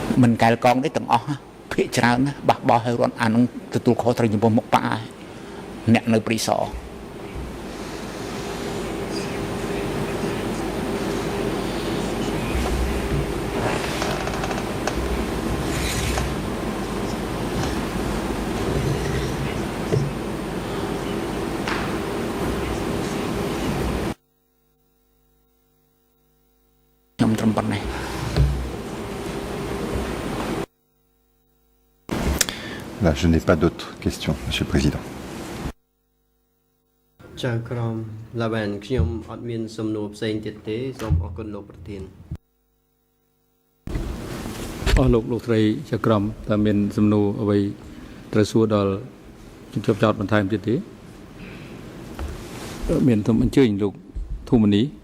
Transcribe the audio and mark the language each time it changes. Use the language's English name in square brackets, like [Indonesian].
[Khmer] នកែលកងទេទាំងអស់ភាគច្រើនណាបះបោហើយរត់អានឹងទទួលខុសត្រូវចំពោះមុខប៉ាអ្នកនៅព្រីសរខ្ញុំត្រឹមប៉ុណ្ណេះ [French] Là, je n'ai pas d'autres questions, Monsieur le Président. [Khmer] ចាក្រមឡាវ៉ានខ្ញុំអត់មានសំណួរផ្សេងទៀតទេសូមអរគុណលោកប្រធាន អស់លោកស្រីចក្រមតើមានសំណួរអ្វីត្រូវសួរដល់ជំរាបចោតបន្ថែមទៀតទេមានសូមអញ្ជើញលោកធូមនី